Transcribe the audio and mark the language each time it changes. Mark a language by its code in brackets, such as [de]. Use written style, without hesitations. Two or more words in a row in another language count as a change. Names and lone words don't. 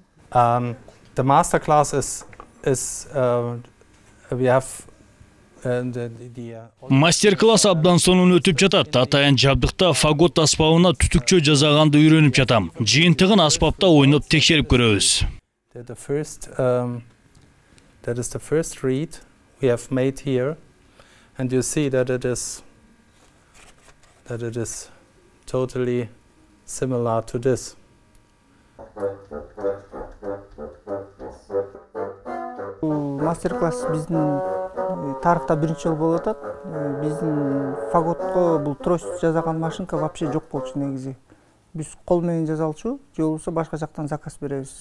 [en] The master class is we have [ky] Мастер-класс абдан сонун өтүп жатат. Атайын жабдыкта фагот аспабына түтүкчө жасаганды үйрөнүп жатам. Жыйынтыгын аспапта ойноп текшерип көрөбүз. [en] That is the first reed we have made here, and you see that it is totally similar to this. [ky] Мастер-класс биздин тарыхта биринчи жолу болуп атат. Биздин фаготко бул трость жасаган машинка вообще жок болчу негизи. Биз кол менен жасалчу, же болбосо башка жактан заказ беребиз.